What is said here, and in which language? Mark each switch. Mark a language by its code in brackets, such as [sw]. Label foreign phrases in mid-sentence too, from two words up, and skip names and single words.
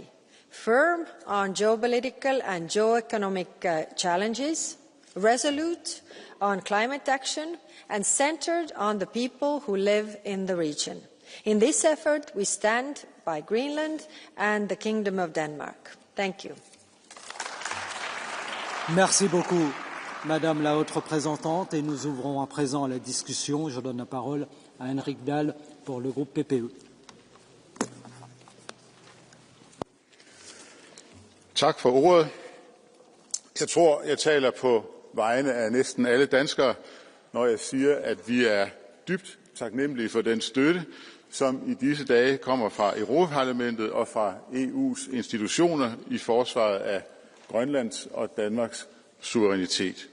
[en] Firm on geopolitical and geo-economic challenges, resolute on climate action, and centred on the people who live in the region. In this effort, we stand by Greenland and the Kingdom of Denmark. Thank you. [fr] Merci beaucoup, Madame la Haute Représentante. Et nous ouvrons à présent la discussion. Je donne la parole à Henrik Dahl pour le groupe PPE. [da] Tak for ordet. Jeg tror, jeg taler på vegne af næsten alle danskere, når jeg siger, at vi er dybt taknemmelige for den støtte, som i disse dage kommer fra Europaparlamentet og fra EU's institutioner i forsvaret af Grønlands og Danmarks suverænitet.